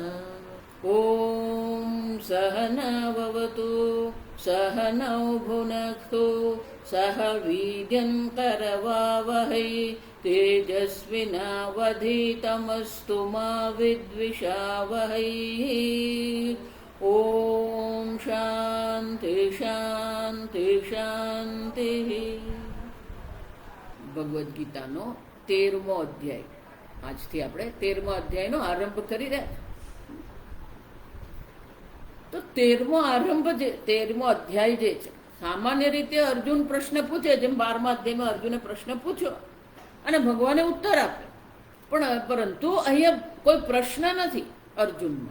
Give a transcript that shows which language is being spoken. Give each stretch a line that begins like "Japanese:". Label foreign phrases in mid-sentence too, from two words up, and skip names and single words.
Sanskrit: ॐ सहनाववतु सहनौ भुनक्तु सह वीर्यं करवावहै तेजस्विनावधीतमस्तु मा विद्विषावहै। ओम शांति शांति शांति।
Gujarati: ભગવદ્ ગીતાનો 13મો અધ્યાય આજથી આપણે 13મો અધ્યાયનો આરંભ કરી રહ્યા. તો 13મો અધ્યાય જે છે, સામાન્ય રીતે અર્જુન પ્રશ્ન પૂછે, જેમ 12મા અધ્યાયમાં અર્જુને પ્રશ્ન પૂછ્યો અને ભગવાને ઉત્તર આપ્યો, પરંતુ અહીંયા કોઈ પ્રશ્ન નથી અર્જુનમાં.